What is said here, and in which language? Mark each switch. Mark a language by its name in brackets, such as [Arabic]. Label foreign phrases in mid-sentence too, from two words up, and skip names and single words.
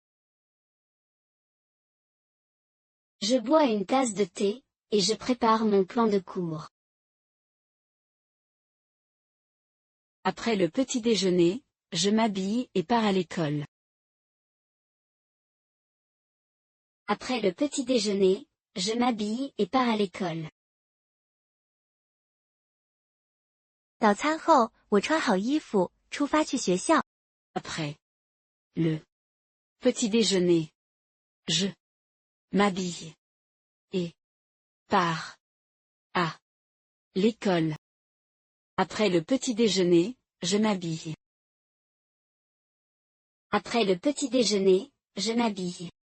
[French] Je bois une tasse de thé, et je prépare mon plan de cours. Après le petit déjeuner, je m'habille et pars à l'école. Après le petit déjeuner, je m'habille et pars à l'école. [Chinese] 早餐后，我穿好衣服，出发去学校。 [French] Après le petit déjeuner, je m'habille et pars à l'école. Après le petit déjeuner, je m'habille. Après le petit déjeuner, je m'habille.